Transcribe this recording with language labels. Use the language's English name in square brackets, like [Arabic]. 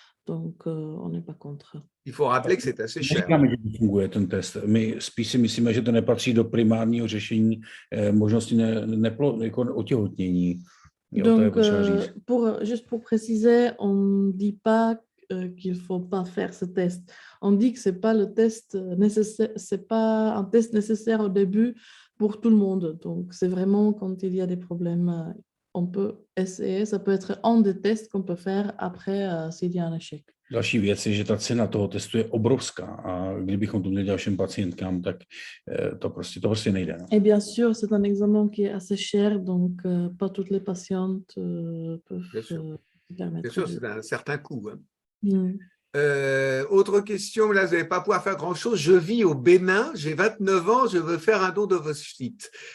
[French] Donc, on n'est pas contre. Il faut rappeler que c'est assez cher. [Czech] Říkáme, že funguje ten test. My spíš si myslíme, že to nepatří do primárního řešení možnosti jako otěhotnění. [French] Donc, juste pour préciser, on ne dit pas qu'il ne faut pas faire ce test. On dit que ce n'est pas le test nécessaire, c'est pas un test nécessaire au début pour tout le monde. Donc, c'est vraiment quand il y a des problèmes, on peut essayer. Ça peut être un des tests qu'on peut faire après s'il y a un échec. [Czech] Další věc je, že ta cena toho testu je obrovská a kdybychom to měli dělat všem pacientkám, tak to prostě nejde. No. [French] Et bien sûr, c'est un examen qui est assez cher, donc pas toutes les patientes peuvent se permettre. Bien sûr, c'est un certain coût. Hein. Autre question, là, vous n'allez pas pouvoir faire grand-chose. Je vis au Bénin, j'ai 29 ans, je veux faire un don d'ovocytes.